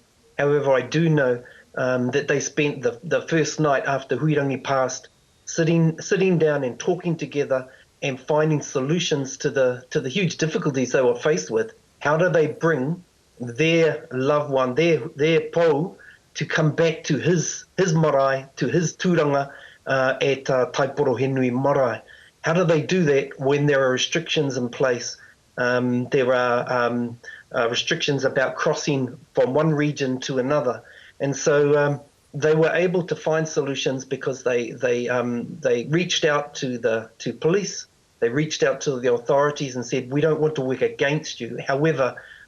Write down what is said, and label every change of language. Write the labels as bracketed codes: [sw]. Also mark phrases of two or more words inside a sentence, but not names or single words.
[en] However, I do know that they spent the first night after Huirangi passed sitting down and talking together and finding solutions to the huge difficulties they were faced with. How do they bring their loved one, their pou, to come back to his marae, to his tūranga at Taiporohenui marae? How do they do that when there are restrictions in place? There are restrictions about crossing from one region to another. And so they were able to find solutions because they reached out to police, they reached out to the authorities and said, we don't want to work against you.